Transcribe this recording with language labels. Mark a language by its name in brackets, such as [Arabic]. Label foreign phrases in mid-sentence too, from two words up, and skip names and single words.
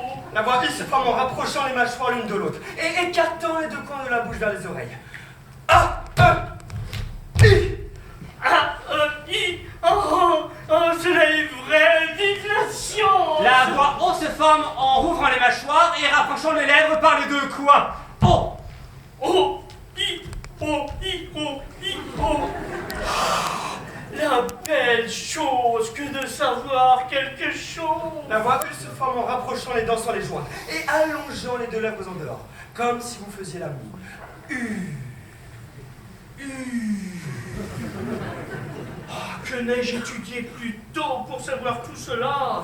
[French] La voix I se forme en rapprochant les mâchoires l'une de l'autre et écartant les deux coins de la bouche vers les oreilles. A, E, I. I. Oh, cela est vrai, déflation. La voix O se forme en rouvrant les mâchoires et rapprochant les lèvres par les deux coins. O. Oh, I, oh, I, oh, I, oh. La belle chose que de savoir quelque chose. La voix U se forme en rapprochant les dents sur les joints et allongeant les deux lèvres en dehors, comme si vous faisiez la moue. U. Que n'ai-je étudié plus tôt pour savoir tout cela?